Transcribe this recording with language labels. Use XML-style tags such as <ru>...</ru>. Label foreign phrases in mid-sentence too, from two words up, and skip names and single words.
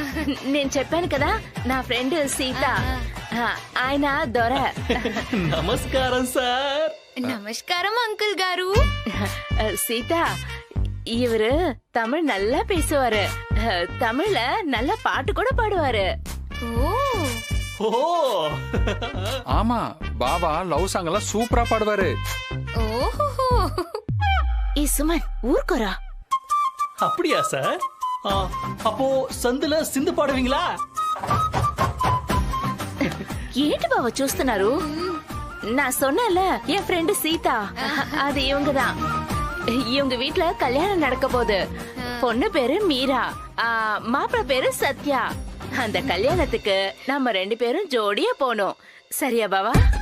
<te>నేను చెప్పాను కదా నా ఫ్రెండ్ సీత, ఆయన దొర. నమస్కారం సార్.</te> <ta>நமஸ்காரம் அங்கிள் காரு. சீதா, இவரு தமிழ் நல்லா பேசுவாரு, தமிழ்ல நல்ல பாட்டு கூட பாடுவாரு. ஓ ஆமா, பாபா</ta> <en>love song</en> <ta>எல்லாம் சூப்பரா பாடுவாரு. ஓஹோ. சுமன் ஊர்க்கோரா. அப்படியா சார்? அப்போ சந்துல சிந்து பாடுவீங்களா?</ta> <te>ఏంటి బావ చూస్తున్నారు?</te> <ta>நான் சொன்னேன்ல என் ஃப்ரெண்டு சீதா, அது இவங்கதான். இவங்க வீட்ல கல்யாணம் நடக்க போகுது. பொண்ணு பேரு மீரா, மாப்பிள்ள பேரு சத்யா. அந்த கல்யாணத்துக்கு நம்ம 2 பேரும் ஜோடியா போனோம். சரியா பாவா?</ta>